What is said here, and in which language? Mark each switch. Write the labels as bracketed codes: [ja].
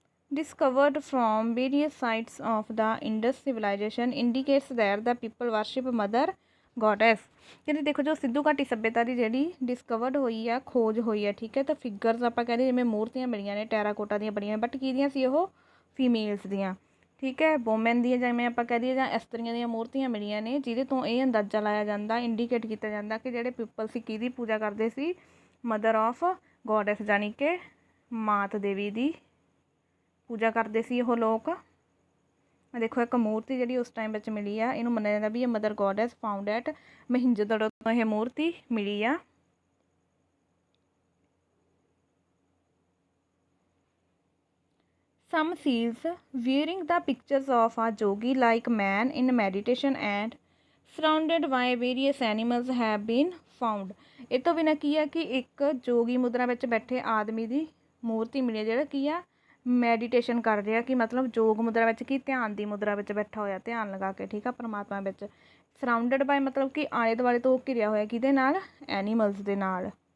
[en] discovered from various sites of the Indus civilization indicates that the people worship mother goddess। [pa] ਕਹਿੰਦੇ ਦੇਖੋ ਜੋ ਸਿੱਧੂ ਘਾਟੀ ਸੱਭਿਅਤਾ ਦੀ ਜਿਹੜੀ ਡਿਸਕਵਰਡ ਹੋਈ ਆ, ਖੋਜ ਹੋਈ ਆ, ਠੀਕ ਹੈ, ਤਾਂ ਫਿਗਰਸ ਆਪਾਂ ਕਹਿੰਦੇ ਜਿਵੇਂ ਮੂਰਤੀਆਂ ਮਿਲੀਆਂ ਨੇ ਟੈਰਾਕੋਟਾ ਦੀਆਂ ਬਣੀਆਂ, ਬਟ ਕਿਹਦੀਆਂ ਸੀ ਉਹ? ਫੀਮੇਲਸ ਦੀਆਂ, ਠੀਕ ਹੈ, ਵੋਮੈਨ ਦੀਆਂ, ਜਿਵੇਂ ਆਪਾਂ ਕਹਿ ਦਈਏ, ਜਾਂ ਇਸਤਰੀਆਂ ਦੀਆਂ ਮੂਰਤੀਆਂ ਮਿਲੀਆਂ ਨੇ, ਜਿਹਦੇ ਤੋਂ ਇਹ ਅੰਦਾਜ਼ਾ ਲਾਇਆ ਜਾਂਦਾ, ਇੰਡੀਕੇਟ ਕੀਤਾ ਜਾਂਦਾ ਕਿ ਜਿਹੜੇ ਪੀਪਲ ਸੀ ਕਿਹਦੀ ਪੂਜਾ ਕਰਦੇ ਸੀ? [en] mother of goddess, [pa] ਜਾਣੀ ਕਿ ਮਾਤ ਦੇਵੀ ਦੀ ਪੂਜਾ ਕਰਦੇ ਸੀ ਉਹ ਲੋਕ। ਦੇਖੋ ਇੱਕ ਮੂਰਤੀ ਜਿਹੜੀ ਉਸ ਟਾਈਮ ਵਿੱਚ ਮਿਲੀ ਆ, ਇਹਨੂੰ ਮੰਨਿਆ ਜਾਂਦਾ ਵੀ ਇਹ [en] mother goddess found at Mohenjodaro [pa] ਤੋਂ ਇਹ ਮੂਰਤੀ ਮਿਲੀ ਆ। [en] Some seals wearing the pictures of a yogi like man in meditation and surrounded by various animals have been found। [pa] ਇਹ ਤੋਂ ਬਿਨਾਂ ਕੀ ਆ ਕਿ ਇੱਕ ਜੋਗੀ ਮੁਦਰਾ ਵਿੱਚ ਬੈਠੇ ਆਦਮੀ ਦੀ ਮੂਰਤੀ ਮਿਲੀ ਹੈ, ਜਿਹੜਾ ਕੀ ਆ? ਮੈਡੀਟੇਸ਼ਨ ਕਰ ਰਿਹਾ, ਕਿ ਮਤਲਬ ਯੋਗ ਮੁਦਰਾ ਵਿੱਚ, ਕੀ ਧਿਆਨ ਦੀ ਮੁਦਰਾ ਵਿੱਚ ਬੈਠਾ ਹੋਇਆ, ਧਿਆਨ ਲਗਾ ਕੇ, ਠੀਕ ਆ, ਪਰਮਾਤਮਾ ਵਿੱਚ। [en] surrounded by [pa] ਮਤਲਬ ਕਿ ਆਲੇ ਦੁਆਲੇ ਤੋਂ ਘਿਰਿਆ ਹੋਇਆ, ਕਿਹਦੇ ਨਾਲ? ਐਨੀਮਲਸ ਦੇ ਨਾਲ।